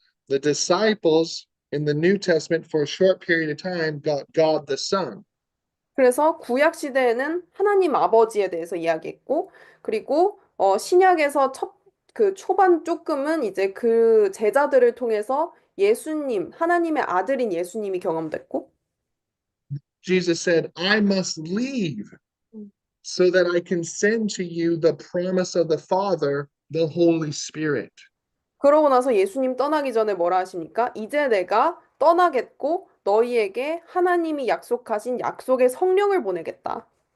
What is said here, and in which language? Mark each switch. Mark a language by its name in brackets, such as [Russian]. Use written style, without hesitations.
[English] The disciples in the New Testament, for a short period of time, got God the Son. [Korean] 그래서 구약 시대에는 하나님 아버지에 대해서 이야기했고, 그리고 신약에서 그 초반 조금은 이제 그 제자들을 통해서 예수님, 하나님의 아들인 예수님이 경험됐고, [English] Jesus said, I must leave so that I can send to you the promise of the Father, the Holy Spirit. [Korean] 그러고 나서 예수님 떠나기 전에 뭐라 하십니까? 이제 내가 떠나겠고 너희에게 하나님이 약속하신 약속의 성령을 보내겠다.